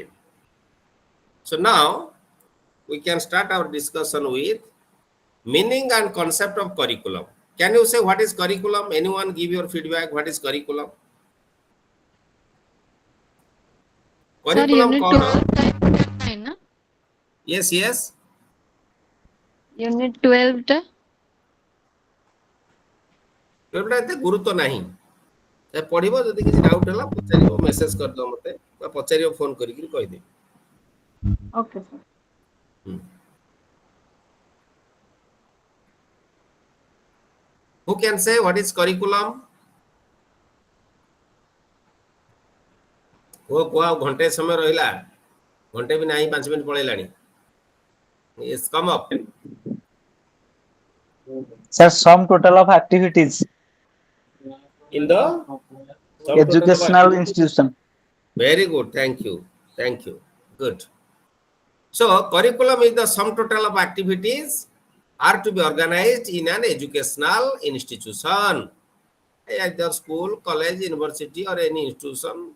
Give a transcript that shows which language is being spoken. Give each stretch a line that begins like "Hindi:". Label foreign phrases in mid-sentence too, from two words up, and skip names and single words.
English: So now we can start our discussion with meaning and concept of curriculum. Can you say what is curriculum? Anyone give your feedback? What is curriculum? Sir, Curriculum unit
Hindi: कौन? 12 है ना?
English: Yes, yes.
Odia: Unit 12 ଟା ଏଟା ଏତେ ଗୁରୁତ୍ୱ ନାହିଁ। ଏ ପଢିବ, ଯଦି କିଛି ଡାଉଟ ହେଲା ପଚାରିବ, ମେସେଜ କରିଦବ ମତେ ବା ପଚାରିବ ଫୋନ କରିକି କହିଦେବି।
English: Okay, sir. Who can say what is curriculum?
Odia: ଓ କୁହ, ଆଉ ଘଣ୍ଟେ ସମୟ ରହିଲା, ଘଣ୍ଟେ ବି ନାହିଁ, 5 ମିନିଟ ପଳେଇଲାଣି।
English: Yes, come up. Sir, sum total of activities. In the sum total of Educational activities. institution. Very good. Thank you. Thank you. Good. So, curriculum is the sum total of activities are to be organized in an educational institution, either school, college, university, or any institution.